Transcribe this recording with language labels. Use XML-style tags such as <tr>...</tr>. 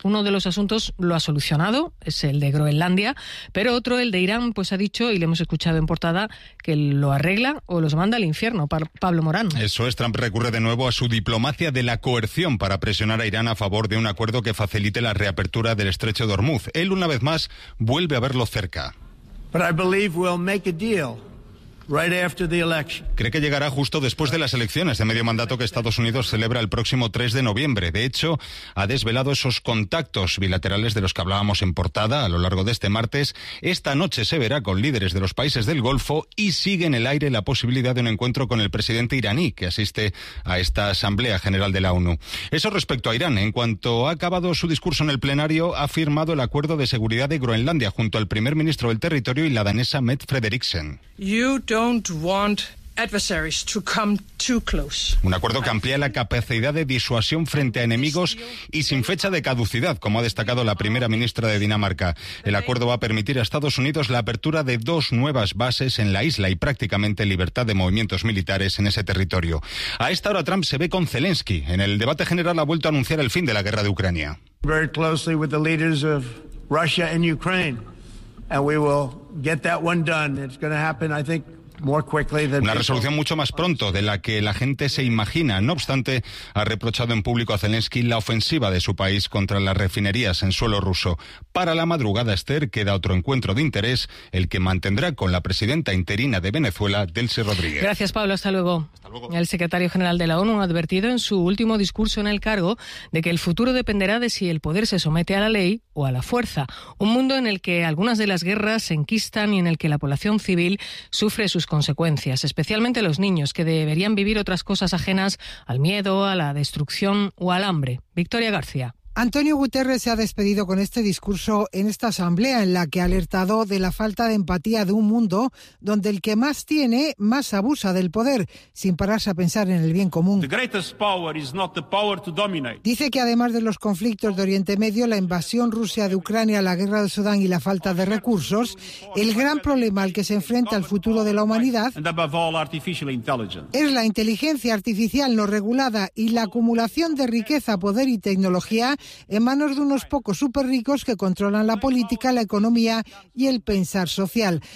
<es>Uno de los asuntos lo ha solucionado, es el de Groenlandia, pero otro, el de Irán, pues ha dicho, y le hemos escuchado en portada, que lo arregla o los manda al infierno. Pablo Morán. Eso es. Trump recurre de nuevo a su diplomacia de la coerción para presionar a Irán a favor de un acuerdo que facilite la reapertura del estrecho de Hormuz. Él, una vez más, vuelve a verlo cerca.</es> <en>But I believe we'll make a deal. Right after the election.</en> <es>Cree que llegará justo después de las elecciones de medio mandato que Estados Unidos celebra el próximo 3 de noviembre. De hecho, ha desvelado esos contactos bilaterales de los que hablábamos en portada a lo largo de este martes. Esta noche se verá con líderes de los países del Golfo y sigue en el aire la posibilidad de un encuentro con el presidente iraní que asiste a esta Asamblea General de la ONU. Eso respecto a Irán. En cuanto ha acabado su discurso en el plenario, ha firmado el acuerdo de seguridad de Groenlandia junto al primer ministro del territorio y la danesa Mette Frederiksen.</es> <en>Don't want adversaries to come too close.</en> <es>Un acuerdo que amplía la capacidad de disuasión frente a enemigos y sin fecha de caducidad, como ha destacado la primera ministra de Dinamarca. El acuerdo va a permitir a Estados Unidos la apertura de dos nuevas bases en la isla y prácticamente libertad de movimientos militares en ese territorio. A esta hora Trump se ve con Zelensky. En el debate general ha vuelto a anunciar el fin de la guerra de Ucrania.</es> <en>Very closely with the leaders of Russia and Ukraine. And we will get that one done. It's going to happen, I think, more quickly than</en> <es>una resolución mucho más pronto de la que la gente se imagina. No obstante, ha reprochado en público a Zelensky la ofensiva de su país contra las refinerías en suelo ruso. Para la madrugada, Esther, queda otro encuentro de interés, el que mantendrá con la presidenta interina de Venezuela, Delcy Rodríguez. Gracias, Pablo. Hasta luego. Hasta luego. El secretario general de la ONU ha advertido en su último discurso en el cargo de que el futuro dependerá de si el poder se somete a la ley o a la fuerza. Un mundo en el que algunas de las guerras se enquistan y en el que la población civil sufre sus consecuencias, especialmente los niños, que deberían vivir otras cosas ajenas al miedo, a la destrucción o al hambre. Victoria García. Antonio Guterres se ha despedido con este discurso en esta asamblea, en la que ha alertado de la falta de empatía de un mundo donde el que más tiene, más abusa del poder, sin pararse a pensar en el bien común.</es> <en>The greatest power is not the power to dominate.</en> <es>Dice que además de los conflictos de Oriente Medio, la invasión rusa de Ucrania, la guerra de Sudán y la falta de recursos, el gran problema al que se enfrenta el futuro de la humanidad es la inteligencia artificial no regulada y la acumulación de riqueza, poder y tecnología en manos de unos pocos superricos que controlan la política, la economía y el pensar social.</es>